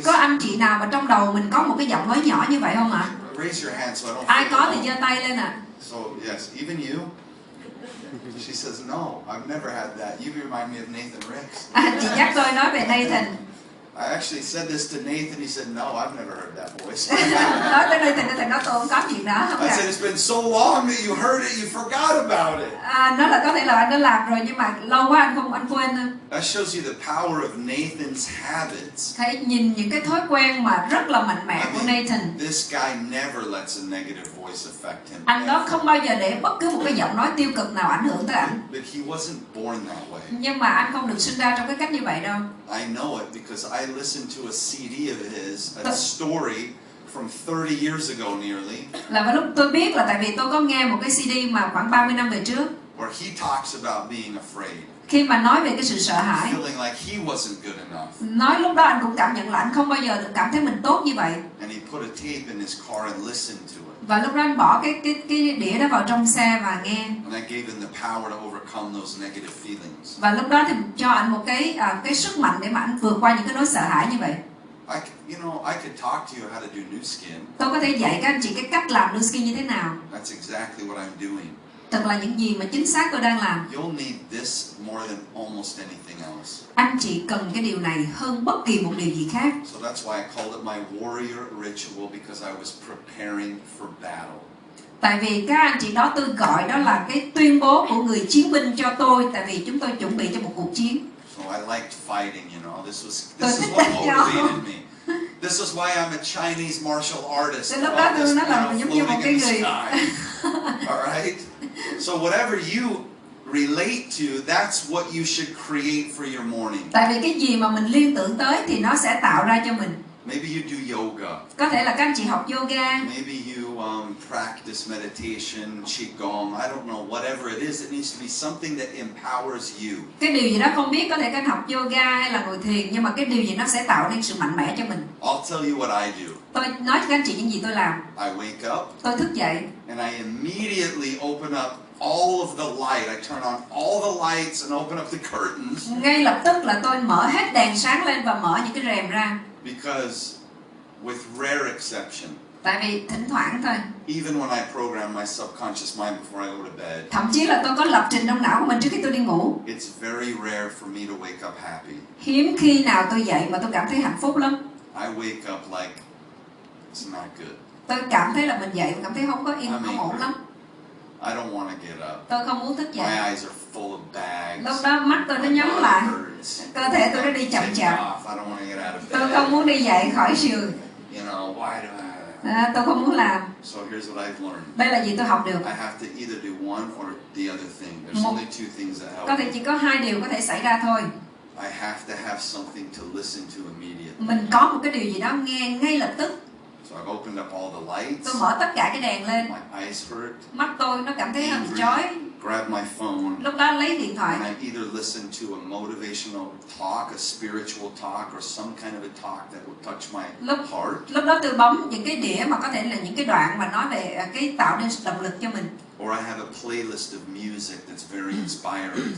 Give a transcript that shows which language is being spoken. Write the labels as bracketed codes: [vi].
[vi] Có anh chị nào mà trong đầu mình có một cái giọng nói nhỏ như vậy không ạ? [en] Raise your hand so I don't. [vi] Ai [en] feel [vi] có thì [en] alone. [vi] giơ tay lên ạ. [en] So yes, even you. She says no. I've never had that. You remind me of Nathan Ricks. [vi] Chị nhắc tôi nói về Nathan. [en] I actually said this to Nathan. He said, "No, I've never heard that voice." [vi] Nói tới Nathan nói tôi không có chuyện đó. Không [en] I [vi] ạ. [en] said, "It's been so long that you heard it, you forgot about it." [vi] Nó là có thể là anh đã làm rồi nhưng mà lâu quá anh quên. [en] That shows you the power of Nathan's habits. [vi] Thấy nhìn những cái thói quen mà rất là mạnh mẽ của Nathan. [en] This guy never lets a negative voice affect him. [vi] Anh đó không bao giờ để bất cứ một cái giọng nói tiêu cực nào ảnh hưởng tới ảnh. [en] But he wasn't born that way. [vi] Nhưng mà anh không được sinh ra trong cái cách như vậy đâu. [en] I know it because I listened to a CD of his, a story from 30 years ago nearly. [vi] Là vào lúc tôi biết là tại vì tôi có nghe một cái CD mà khoảng 30 năm về trước. [en] Where he talks about being afraid. [vi] Khi mà nói về cái sự sợ hãi. [en] Feeling like he wasn't good enough. [vi] Nói lúc đó anh cũng cảm nhận là anh không bao giờ được cảm thấy mình tốt như vậy. [en] And he put a tape in his car and listened to it. [vi] Và lúc đó anh bỏ cái đĩa đó vào trong xe và nghe. [en] And that gave him the power to overcome those negative feelings. [vi] Và lúc đó thì cho anh một cái sức mạnh để mà anh vượt qua những cái nỗi sợ hãi như vậy. [en] I could talk to you how to do new skin. [vi] Tôi có thể dạy các anh chị cái cách làm new skin như thế nào. [en] That's exactly what I'm doing. [vi] Thật là những gì mà chính xác tôi đang làm. [en] You'll need this more than almost anything else. [vi] Anh chị cần cái điều này hơn bất kỳ một điều gì khác. [en] So that's why I called it my warrior ritual because I was preparing for battle. [vi] Tại vì các anh chị đó tôi gọi đó là cái tuyên bố của người chiến binh cho tôi. Tại vì chúng tôi chuẩn bị cho một cuộc chiến. [en] So I liked fighting, This is what motivated me. This is why I'm a Chinese martial artist. [vi] Lúc đó tôi nói là giống như một cái người. [en] All right. So whatever you relate to, that's what you should create for your morning. [vi] Tại vì cái gì mà mình liên tưởng tới thì nó sẽ tạo ra cho mình. [en] Maybe you do yoga. [vi] Có thể là các anh chị học yoga. [en] Maybe you practice meditation, qigong. I don't know. Whatever it is, it needs to be something that empowers you. [vi] Cái điều gì đó không biết, có thể các anh học yoga hay là ngồi thiền, nhưng mà cái điều gì nó sẽ tạo nên sự mạnh mẽ cho mình. [en] I'll tell you what I do. [vi] Tôi nói cho các anh chị những gì tôi làm. [en] I wake up. [vi] Tôi thức dậy. [en] And I immediately open up all of the light. I turn on all the lights and open up the curtains. [vi] Ngay lập tức là tôi mở hết đèn sáng lên và mở những cái rèm ra. [en] Because with rare exception, [vi] tại vì thỉnh thoảng thôi, [en] even when I program my subconscious mind before I go to bed, [vi] thậm chí là tôi có lập trình trong não của mình trước khi tôi đi ngủ, [en] it's very rare for me to wake up happy. [vi] hiếm khi nào tôi dậy mà tôi cảm thấy hạnh phúc lắm. [en] I wake up like it's not good. [vi] Tôi cảm thấy là mình dậy và cảm thấy không có yên, không ổn lắm. [en] I don't want to get up. [vi] Tôi không muốn thức dậy. [en] My eyes are full of bags. [vi] Lúc đó mắt tôi nó nhắm lại, cơ thể tôi nó đi chậm chạp. Tôi không muốn đi dậy khỏi giường. [en] Why do [vi] Tôi không muốn làm. [en] So here's what I've learned. [vi] Đây là gì tôi học được. [en] I have to either do one or the other thing. There's only two things that help. [vi] Có thể chỉ có hai điều có thể xảy ra thôi. [en] I have to have something to listen to immediately. [vi] Mình có một cái điều gì đó nghe ngay lập tức. [en] So I've opened up all the lights. [vi] Tôi mở tất cả cái đèn lên. [en] My eyes hurt. [vi] Mắt tôi nó cảm thấy hơi chói, [en] grab my phone. [vi] Lúc đó lấy điện thoại. [en] And I either listen to a motivational talk, a spiritual talk, or some kind of a talk that would touch my heart. [vi] Lúc đó tôi bấm những cái đĩa mà có thể là những cái đoạn mà nói về cái tạo nên động lực cho mình. [en] Or I have a playlist of music that's very inspiring.